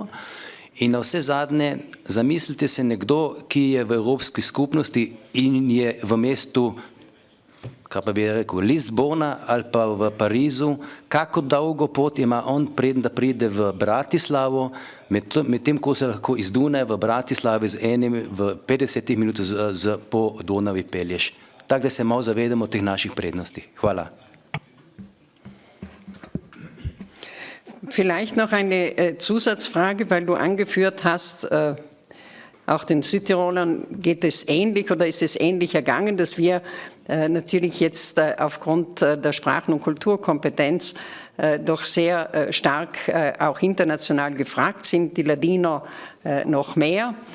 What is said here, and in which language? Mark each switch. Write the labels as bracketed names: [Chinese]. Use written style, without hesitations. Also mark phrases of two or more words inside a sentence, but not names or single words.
[Slovenian] In na vse zadnje, zamislite se nekdo, ki je v Evropski skupnosti in je v mestu, kaj pa bi rekel, Lizbona ali pa v Parizu, kako dolgo pot ima on preden da pride v Bratislavo, medtem ko se lahko iz Dunaja v Bratislavi v 50 minut po Donavi pelješ. Tako da se malo zavedamo teh naših prednosti. Hvala. [German] Vielleicht noch eine Zusatzfrage, weil du angeführt hast, auch den Südtirolern geht es ähnlich oder ist es ähnlich ergangen, dass wir natürlich jetzt aufgrund der Sprachen- und Kulturkompetenz doch sehr stark auch international gefragt sind, die Ladiner noch mehr.